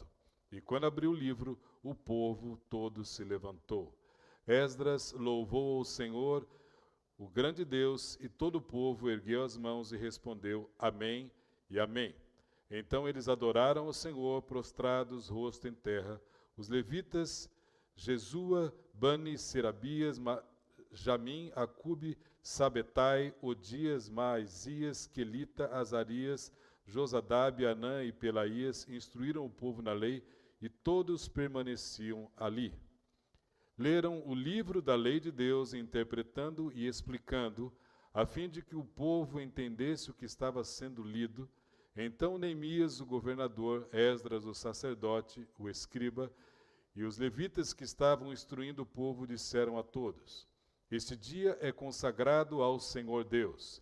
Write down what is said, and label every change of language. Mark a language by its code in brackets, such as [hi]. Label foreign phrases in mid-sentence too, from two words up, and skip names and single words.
[pt] E quando abriu o livro, o povo todo se levantou. Esdras louvou ao Senhor, o grande Deus, e todo o povo ergueu as mãos e respondeu: Amém e Amém. Então eles adoraram o Senhor, prostrados, rosto em terra. Os levitas, Jesua, Bani, Serabias, Jamim, Acube, Sabetai, Odias, Maasias, Quelita, Azarias, Josadabe, Anã e Pelaías instruíram o povo na lei, e todos permaneciam ali. Leram o livro da lei de Deus, interpretando e explicando, a fim de que o povo entendesse o que estava sendo lido. Então Neemias, o governador, Esdras, o sacerdote, o escriba, e os levitas que estavam instruindo o povo disseram a todos: Este dia é consagrado ao Senhor Deus.